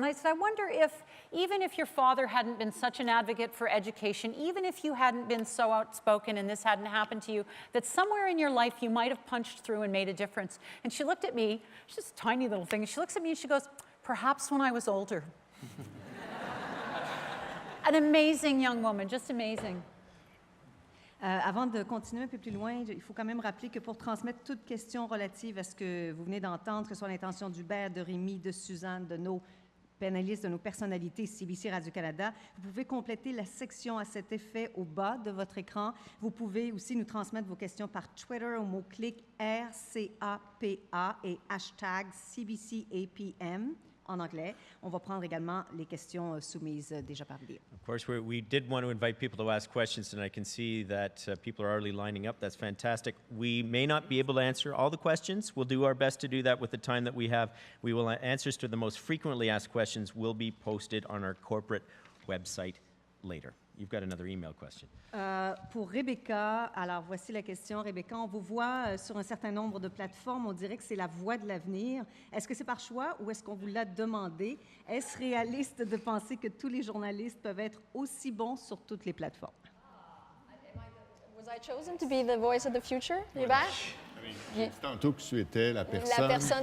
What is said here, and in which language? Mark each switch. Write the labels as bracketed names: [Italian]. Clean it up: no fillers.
[English] And I said, I wonder if, even if your father hadn't been such an advocate for education, even if you hadn't been so outspoken and this hadn't happened to you, that somewhere in your life you might have punched through and made a difference. And she looked at me, she's just a tiny little thing, she looks at me and she goes, perhaps when I was older. An amazing young woman, just amazing. [French] Avant de continuer un peu plus loin, il faut quand même rappeler que pour transmettre toute question relative à ce que vous venez d'entendre, que ce soit l'intention d'Hubert, de Rémi, de Suzanne, de nos panélistes, de nos personnalités CBC Radio-Canada, vous pouvez compléter la section à cet effet au bas de votre écran. Vous pouvez aussi nous transmettre vos questions par Twitter au mot-clic RCAPA et hashtag CBCAPM. En anglais. On va prendre également les questions soumises déjà par vidéo. [English] Of course, we did want to invite people to ask questions, and I can see that people are already lining up. That's fantastic. We may not be able to answer all the questions. We'll do our best to do that with the time that we have. We will answers to the most frequently asked questions will be posted on our corporate website later. You've got another email question. [French] Pour Rebecca, alors voici la question. Rebecca, on vous voit sur un certain nombre de plateformes. On dirait que c'est la voie de l'avenir. Est-ce que c'est par choix ou est-ce qu'on vous l'a demandé? Est-ce réaliste de penser que tous les journalistes peuvent être aussi bons sur toutes les plateformes? [English] Was I chosen to be the voice of the future? You back? [French] Tantôt que tu étais la personne